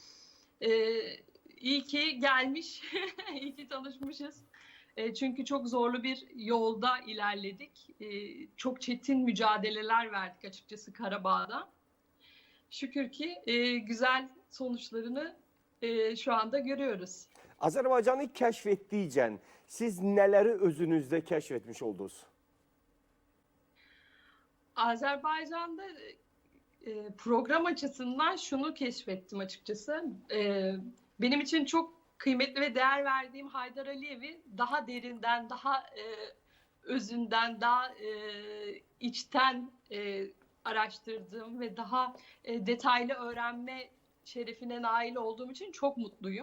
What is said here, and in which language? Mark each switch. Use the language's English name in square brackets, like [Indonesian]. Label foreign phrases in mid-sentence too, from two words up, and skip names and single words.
[Turkish] İyi ki gelmiş, iyi ki tanışmışız. Çünkü çok zorlu bir yolda ilerledik. Çok çetin mücadeleler verdik açıkçası Karabağ'da. Şükür ki güzel sonuçlarını şu anda görüyoruz. [Azerbaijani] Azərbaycanı kəşf etdikcə siz nələri özünüzdə kəşf etmiş oldunuz? [Turkish] Azerbaycan'da program açısından şunu keşfettim açıkçası. Benim için çok kıymetli ve değer verdiğim Haydar Aliyev'i daha derinden, daha özünden, daha içten araştırdığım ve daha detaylı öğrenme şerefine nail olduğum için çok mutluyum.